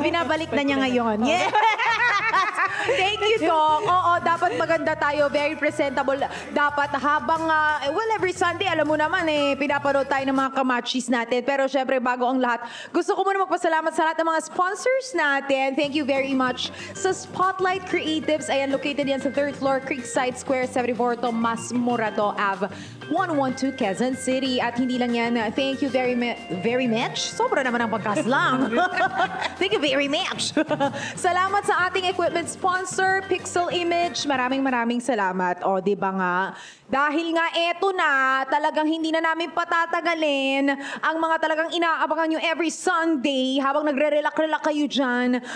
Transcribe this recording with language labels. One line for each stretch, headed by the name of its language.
Filipino: Binabalik na niya ngayon.
English: Yeah. Thank you, Doc.
Filipino: Oo, dapat maganda tayo.
English: Very presentable.
Filipino: Dapat habang, every Sunday, alam mo naman, pinapanood tayo ng mga kamachis natin. Pero syempre, bago ang lahat, gusto ko muna magpasalamat sa lahat ng mga sponsors natin.
English: Thank you very much sa Spotlight Creatives. Ayan, located yan sa 3rd floor, Creekside Square, 74 Tomas Morato Ave, 112 Quezon City.
Filipino: At hindi lang yan,
English: thank you very much.
Filipino: Sobra naman ang pagkaslang.
English: Thank you very much.
Filipino: Salamat sa ating equipment sponsor,
English: Pixel Image.
Filipino: Maraming salamat. O, di ba nga? Dahil nga eto na, talagang hindi na namin patatagalin ang mga talagang inaabangan nyo every Sunday habang nagre-relax kayo dyan.